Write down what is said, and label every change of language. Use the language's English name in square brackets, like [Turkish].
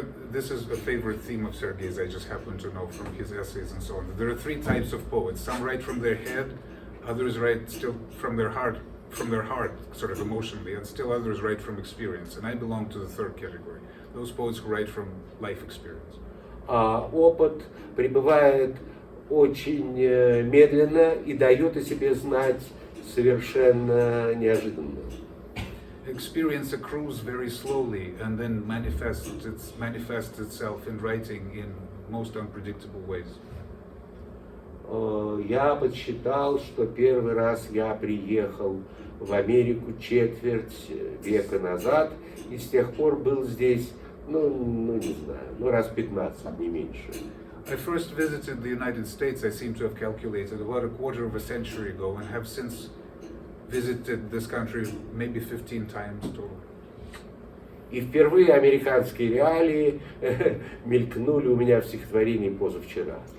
[English] This is a favorite theme of Sergey's, I just happen to know from his essays and so on. There are three types of poets. Some write from their head, others write still from their heart, sort of emotionally, and still others write from experience. And I belong to the third category, those poets who write from life experience. [Russian] А опыт прибывает очень медленно и дает о себе знать совершенно неожиданно. [English] Experience accrues very slowly and then manifests itself in writing in most unpredictable ways. [Russian] Я подсчитал, что первый раз я приехал в Америку четверть века назад, и с тех пор был здесь, не знаю, раз 15, не меньше. [English] I first visited the United States, I seem to have calculated, about a quarter of a century ago, and have since visited this country maybe 15 times total. [Russian] И впервые американские реалии мелькнули у меня в стихотворении позавчера.